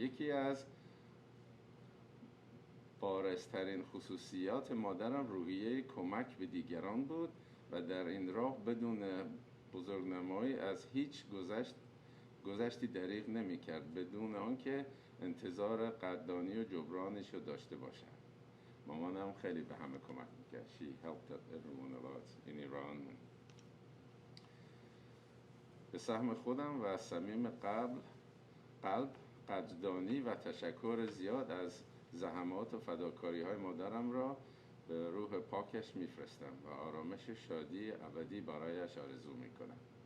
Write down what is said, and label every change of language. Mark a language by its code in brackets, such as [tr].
[fa] یکی از بارزترین خصوصیات مادرم روحیه کمک به دیگران بود و در این راه بدون بزرگنمایی از هیچ گذشتی دریغ نمی کرد بدون آنکه انتظار قدردانی و جبرانش رو داشته باشد. مامانم خیلی به همه کمک میکرد. [en] She helped everyone a lot in Iran. [fa] به سهم خودم و از صمیم قلب قدردانی و تشکر زیاد از زحمات و فداکاری های مادرم را به روح پاکش میفرستم و آرامش شادی ابدی برایش آرزو میکنم.